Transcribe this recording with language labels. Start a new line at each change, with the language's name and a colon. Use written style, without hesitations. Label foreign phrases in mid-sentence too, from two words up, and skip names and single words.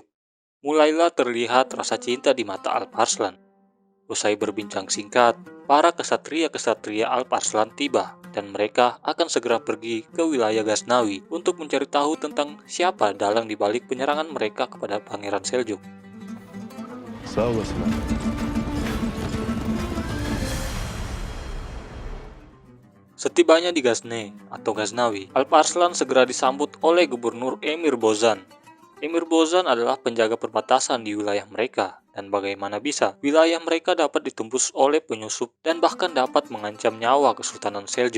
Indonesian: Mulailah terlihat rasa cinta di mata Alp Arslan. Usai berbincang singkat, para kesatria-kesatria Alp Arslan tiba dan mereka akan segera pergi ke wilayah Ghaznawi untuk mencari tahu tentang siapa dalang di balik penyerangan mereka kepada Pangeran Seljuk.
Turkish: Sağ olasın abi.
Indonesian: Setibanya di Ghazne atau Ghaznawi, Alp Arslan segera disambut oleh Gubernur Emir Bozan. Emir Bozan adalah penjaga perbatasan di wilayah mereka, dan bagaimana bisa wilayah mereka dapat ditembus oleh penyusup dan bahkan dapat mengancam nyawa Kesultanan Seljuk.